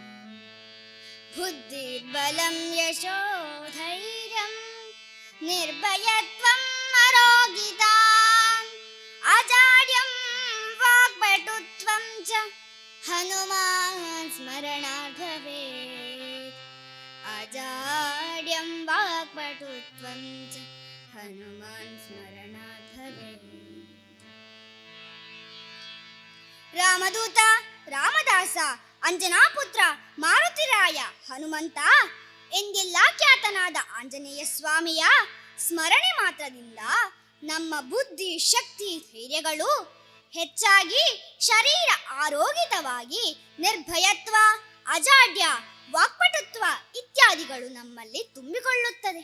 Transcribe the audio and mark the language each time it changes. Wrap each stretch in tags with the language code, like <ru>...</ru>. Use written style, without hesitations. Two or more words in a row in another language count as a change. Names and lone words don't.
<sa>बुद्धिर्बलं यशोधैर्यं निर्भयत्वम् अरोगिता अजाड्यं वाक्पटुत्वं च हनुमान् स्मरणात् भवेत् अजाड्यं वाक्पटुत्वं च हनुमान् स्मरणात् भवेत्</sa> <kn>ರಾಮದೂತ ರಾಮದಾಸ ಅಂಜನಾಪುತ್ರ ಮಾರುತಿರಾಯ ಹನುಮಂತ ಎಂದೆಲ್ಲ ಖ್ಯಾತನಾದ ಆಂಜನೇಯ ಸ್ವಾಮಿಯ ಸ್ಮರಣೆ ಮಾತ್ರದಿಂದ ನಮ್ಮ ಬುದ್ಧಿ ಶಕ್ತಿ ಧೈರ್ಯಗಳು ಹೆಚ್ಚಾಗಿ ಶರೀರ ಆರೋಗ್ಯವಾಗಿ ನಿರ್ಭಯತ್ವ ಅಜಾಡ್ಯ ವಾಕ್ಪಟುತ್ವ ಇತ್ಯಾದಿಗಳು ನಮ್ಮಲ್ಲಿ ತುಂಬಿಕೊಳ್ಳುತ್ತದೆ.</kn>